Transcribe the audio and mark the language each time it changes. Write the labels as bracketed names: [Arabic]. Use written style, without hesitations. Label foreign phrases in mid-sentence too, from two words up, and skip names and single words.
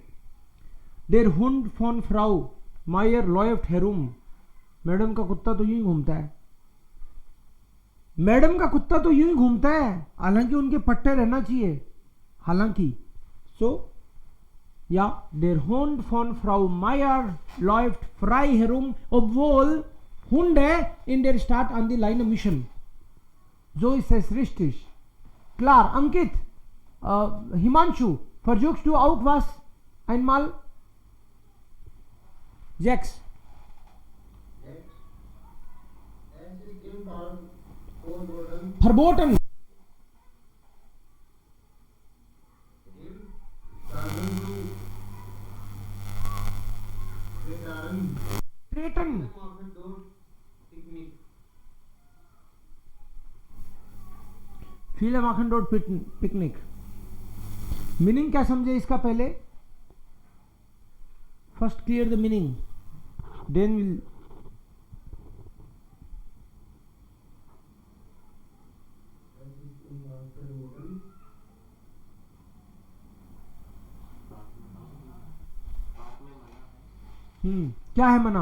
[German] Der Hund von Frau Meier läuft herum, [Hindi] मैडम का कुत्ता तो यूं ही घूमता है, मैडम का कुत्ता तो यूं ही घूमता है, हालांकि उनके पट्टे रहना चाहिए, हालांकि। [German] so ja der Hund von Frau Meier läuft frei herum obwohl Hunde in der Stadt an die Leine mischen. So ist es richtig. Klar, Ankit, Himanshu, versuchst du auch was einmal? Jax. Es ist im Park verboten. Verboten. Treten. Viele machen dort पिकनिक। [Hindi] मीनिंग क्या समझे इसका पहले? [English] first clear the meaning, then [Hindi] विल क्या है मना?